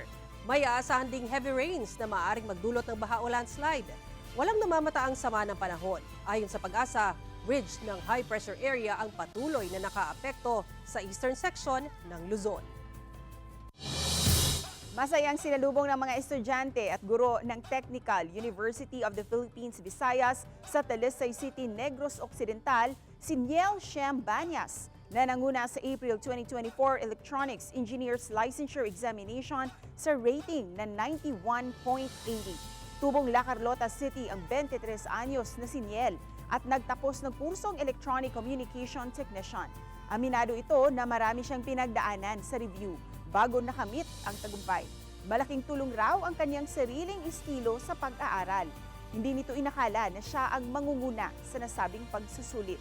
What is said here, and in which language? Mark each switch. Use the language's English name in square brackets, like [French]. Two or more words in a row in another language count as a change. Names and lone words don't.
[Filipino] May aasahan ding [English] heavy rains [Filipino] na maaaring magdulot ng baha o landslide. Walang namamataang sama ng panahon. Ayon sa Pag-asa, ridge ng [English] high pressure area [Filipino] ang patuloy na nakaapekto sa [English] eastern section [Filipino] ng Luzon. Masayang sinalubong ng mga estudyante at guro ng Technical University of the Philippines, Visayas sa Talisay City, Negros Occidental, si Niel Shem Banyas na nanguna sa April 2024 Electronics Engineers Licensure Examination sa rating na 91.80. Tubong La Carlota City ang 23 anyos na si Niel at nagtapos ng kursong Electronic Communication Technician. Aminado ito na marami siyang pinagdaanan sa review bago nakamit ang tagumpay. Malaking tulong raw ang kanyang sariling estilo sa pag-aaral. Hindi nito inakala na siya ang mangunguna sa nasabing pagsusulit.